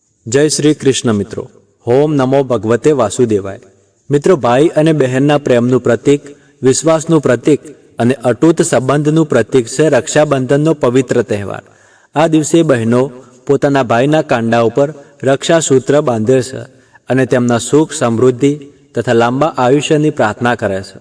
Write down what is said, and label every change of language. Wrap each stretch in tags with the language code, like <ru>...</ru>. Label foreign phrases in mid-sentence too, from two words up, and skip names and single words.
<hi>जय श्री कृष्ण मित्रों।</hi> <sa>ओम नमो भगवते वासुदेवाय।</sa> <gu>મિત્રો, ભાઈ અને બહેનના પ્રેમનું પ્રતીક, વિશ્વાસનું પ્રતીક અને અતૂટ સંબંધનું પ્રતીક છે રક્ષાબંધનનો પવિત્ર તહેવાર। આ દિવસે બહેનો પોતાના ભાઈના કાંડા ઉપર રક્ષાસૂત્ર બાંધે છે અને તેમના સુખ, સમૃદ્ધિ તથા લાંબા આયુષ્યની પ્રાર્થના કરે છે।</gu>